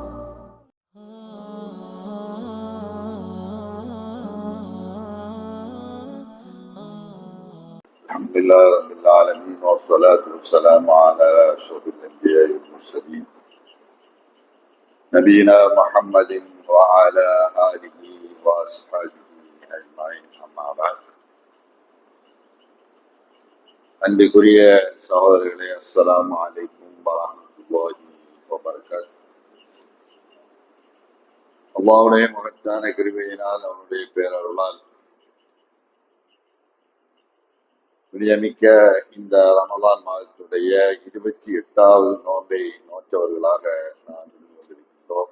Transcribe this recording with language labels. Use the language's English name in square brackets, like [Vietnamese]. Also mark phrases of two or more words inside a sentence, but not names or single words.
[Arabic] الحمد لله رب العالمين والصلاة والسلام على أشرف الأنبياء والمرسلين نبينا محمد وعلى آله وأصحابه أجمعين أما بعد. [Tamil] அன்பிற்குரிய சகோதரர்களே, [Arabic] السلام عليكم ورحمة الله وبركاته. [Tamil] அல்லாஹ்வுடைய மகத்தான கிருபையினால், அவனுடைய பேரருளால் புனிதமிக்க இந்த ரமலான் மாதத்துடைய 28வது நோன்பை நோற்றவர்களாக நாம் இருந்து கொண்டிருக்கின்றோம்.